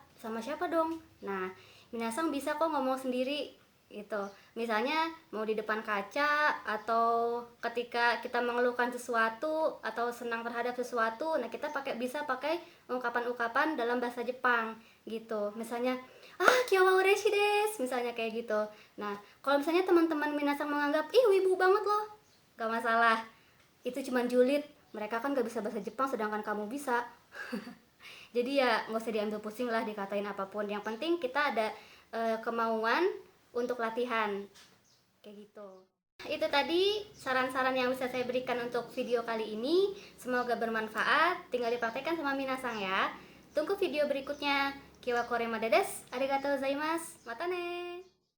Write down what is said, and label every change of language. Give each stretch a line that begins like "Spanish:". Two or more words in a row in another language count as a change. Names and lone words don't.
Indonesian: Sama siapa dong? Nah, minasan bisa kok ngomong sendiri gitu. Misalnya mau di depan kaca, atau ketika kita mengeluhkan sesuatu atau senang terhadap sesuatu, nah kita bisa pakai ungkapan-ungkapan dalam bahasa Jepang gitu. Misalnya,
Japanese: "今日は嬉しいです,"
Indonesian: misalnya kayak gitu. Nah, kalau misalnya teman-teman minasan menganggap, "Ih, wibu banget loh," gak masalah. Itu cuman julid. Mereka kan gak bisa bahasa Jepang sedangkan kamu bisa. Jadi ya nggak usah diambil pusing lah dikatain apapun. Yang penting kita ada kemauan untuk latihan kayak gitu. Itu tadi saran-saran yang bisa saya berikan untuk video kali ini. Semoga bermanfaat. Tinggal dipraktekkan sama minasan ya. Tunggu video berikutnya.
Japanese: 今日はこれまでです. ありがとうございます. またね.